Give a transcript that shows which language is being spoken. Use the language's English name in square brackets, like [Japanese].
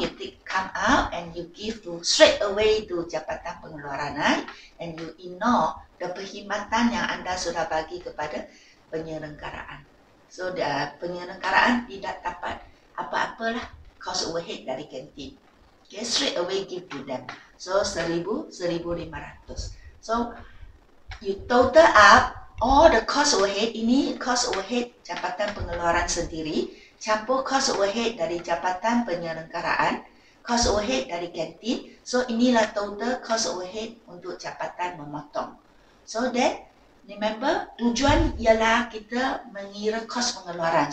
[English] You take come out and you give to straight away to jabatan pengeluaran, and you ignore the [Malay] perkhidmatan yang anda sudah bagi kepada penyelenggaraan. So penyelenggaraan tidak dapat apa-apalah cost overhead dari kantin. [English] Okay, straight away give to them. So 1,000, 1,500. So you total up all the cost overhead. [Malay] Ini cost overhead jabatan pengeluaran sendiri, campur cost overhead dari jabatan penyelenggaraan, cost overhead dari kantin. So inilah total cost overhead untuk jabatan memotong. [English] So that, remember, [Malay] tujuan ialah kita mengira kos pengeluaran.